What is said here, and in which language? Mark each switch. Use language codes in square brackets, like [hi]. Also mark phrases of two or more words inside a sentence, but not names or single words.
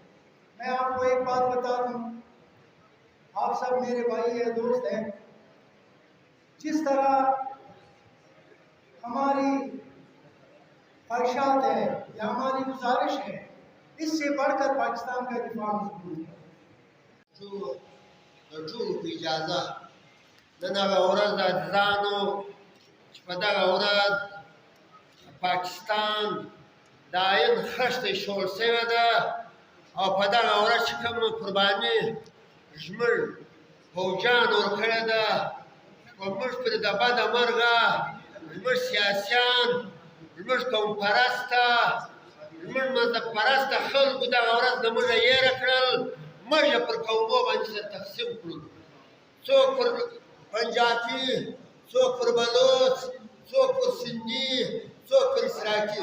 [ur] میں آپ کو ایک بات بتا دوں، آپ سب میرے بھائی ہیں، دوست ہیں، جس طرح ہماری خواہشات ہے یا ہماری گزارش ہے، اس سے بڑھ کر پاکستان کا دفاع مضبوط ہے۔ [ps] ټولو په اجازه نن هغه ورځ د عزیزانو چې په دغه ورځ پاکستان د عین خښته ایښودل شوې ده او په دغه ورځ چې کومه قرباني زموږ پوځیانو ورکړې ده، په موږ پرې د بده مرغه زموږ سیاسیان، زموږ قوم پرسته، زموږ مذهب پرسته خلکو دغه ورځ د موږ هېره کړل، موږ یې پر قومو باندې سره تقسیم کړو، څوک پر پنجابي، څوک پر بلوچ، څوک پر سندي، څوک پر سراکي.